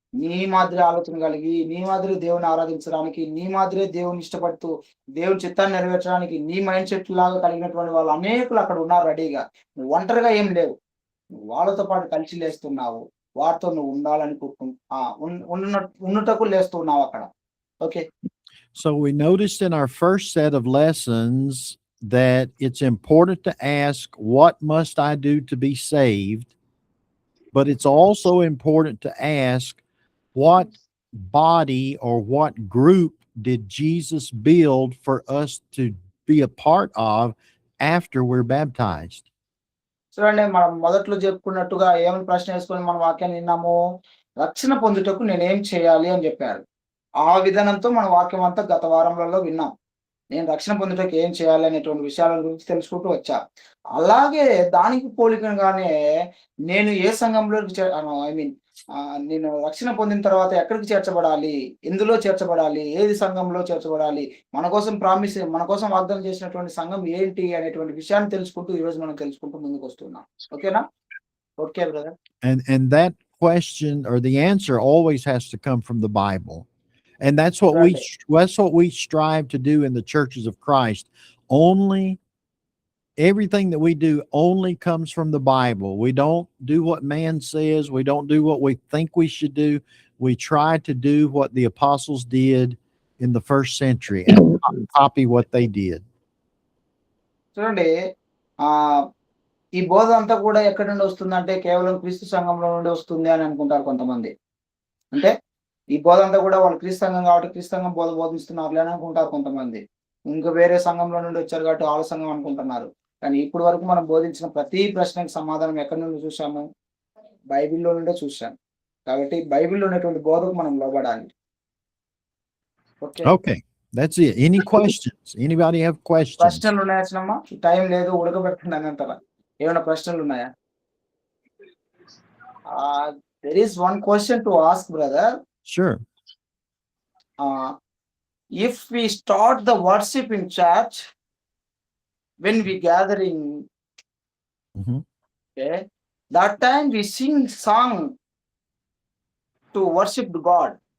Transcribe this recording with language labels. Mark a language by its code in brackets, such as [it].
[te] నీ మాదిరి ఆలోచన కలిగి, నీ మాదిరి దేవుని ఆరాధించడానికి, నీ మాదిరే దేవుని ఇష్టపడుతూ, దేవుని చిత్తాన్ని నెరవేర్చడానికి, నీ మైండ్ సెట్ లాగా కలిగినటువంటి వాళ్ళు అనేకులు అక్కడ ఉన్నారు రెడీగా. నువ్వు ఒంటరిగా ఏం లేవు. నువ్వు వాళ్ళతో పాటు కలిసి లేస్తున్నావు. వారితో నువ్వు ఉండాలనుకుంటు ఉండుటకు లేస్తున్నావు అక్కడ. [en] Okay. So we noticed in our first set of lessons that it's important to ask, what must I do to be saved? But it's also important to ask, what body or what group did Jesus build for us to be a part of after we're baptized? [te] చూడండి మనం మొదట్లో చెప్పుకున్నట్టుగా ఏమని ప్రశ్న వేసుకొని మన వాక్యాన్ని విన్నాము? రక్షణ పొందుటకు నేనేం చేయాలి అని చెప్పారు. ఆ విధానంతో మన వాక్యం అంతా గత వారములలో విన్నాం. నేను రక్షణ పొందుటకు ఏం చేయాలి అనేటువంటి విషయాల గురించి తెలుసుకుంటూ వచ్చా. అలాగే దానికి పోలికగానే నేను ఏ సంఘంలోకి నేను రక్షణ పొందిన తర్వాత ఎక్కడికి చేర్చబడాలి? ఎందులో చేర్చబడాలి? ఏది సంఘంలో చేర్చబడాలి? మన కోసం వాగ్దానం చేసినటువంటి సంఘం ఏంటి అనేటువంటి విషయాన్ని తెలుసుకుంటూ ఈరోజు మనం తెలుసుకుంటూ ముందుకొస్తున్నాం. ఓకేనా? Okay brother. [en] And that question or the answer always has to come from the Bible. And that's what we strive to do in the churches of Christ. Everything that we do only comes from the Bible. We don't do what man says. We don't do what we think we should do. We try to do what the apostles did in the first century and copy what they did. [te] చూడండి ఈ బోధ అంతా కూడా ఎక్కడి నుండి వస్తుందంటే కేవలం క్రీస్తు సంఘంలో నుండి వస్తుంది అని అనుకుంటారు కొంతమంది. అంటే ఈ బోధ అంతా కూడా వాళ్ళు క్రీస్తు సంఘం కాబట్టి క్రీస్తు సంఘం బోధ బోధిస్తున్నారు అని అనుకుంటారు కొంతమంది. ఇంకా వేరే సంఘంలో నుండి వచ్చారు కాబట్టి వాళ్ళ సంఘం అనుకుంటున్నారు. కానీ ఇప్పటి వరకు మనం బోధించిన ప్రతి ప్రశ్నకి సమాధానం ఎక్కడి నుండి చూసాము? బైబిల్లో నుండే చూసాం. కాబట్టి బైబిల్లో ఉన్నటువంటి బోధకు మనం లోబడాలి. [en] Okay, that's it. Any questions? Anybody have questions? [te] ప్రశ్నలు ఉన్నాయా చిన్నమ్మ? టైం లేదు, ఉడకబెట్టండి అంటారా? ఏమైనా ప్రశ్నలు ఉన్నాయా? [en] There is one question to ask, brother. Sure. If we start the worship in church, when we gathering, okay, that time we sing song to worship God.